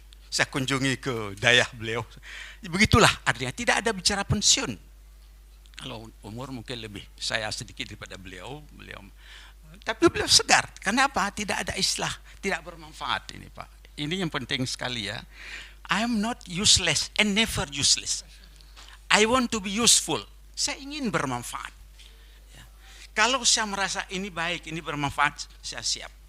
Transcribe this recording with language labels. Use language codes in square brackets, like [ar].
[id] Saya kunjungi ke dayah beliau. Begitulah artinya, tidak ada bicara pensiun. Kalau umur mungkin lebih saya sedikit daripada beliau, tapi beliau segar. Kenapa? Tidak ada istilah tidak bermanfaat ini, Pak. Ini yang penting sekali ya. [en] I am not useless and never useless. I want to be useful. [id] Saya ingin bermanfaat. [en] Ya. [id] Kalau saya merasa ini baik, ini bermanfaat, saya siap.